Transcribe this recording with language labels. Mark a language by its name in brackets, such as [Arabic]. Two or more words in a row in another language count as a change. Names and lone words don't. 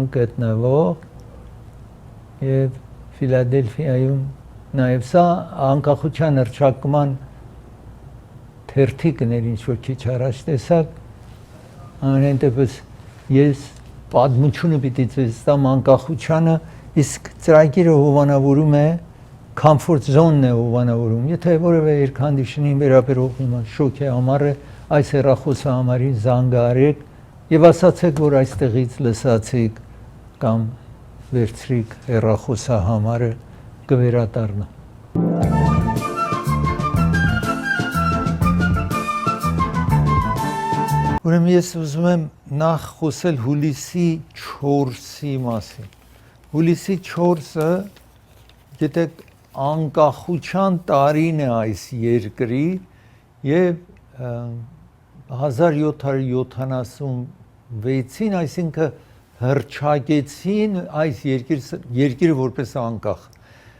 [Armenian] գտնվող եւ Ֆիլադելֆիայում նաեւ սա անկախության հռչակման թերթիկն էր ինչ որ քիչ առաջ տեսակ ամենայն դեպս ես պատմությունը պիտի ցույց տամ անկախությանը իսկ ծրագիրը հովանավորում է [English] comfort zone-ն [Armenian] է հովանավորում եթե որևէ [English] air conditioning [Armenian] վերաբերող հիմա շոկ է ամառը այս հեռախոսը համարի զանգարեք եւ ասացեք որ այստեղից լսացիք կամ վերցրիք հեռախոսը համարը կվերադառնա Ուրեմն ես ուզում եմ նախ խոսել հուլիսի 4-ի մասին։ Հուլիսի 4-ը, գիտեք, անկախության տարին է այս երկրի եւ 1776-ին, այսինքն հռչակեցին այս երկիրը որպես անկախ։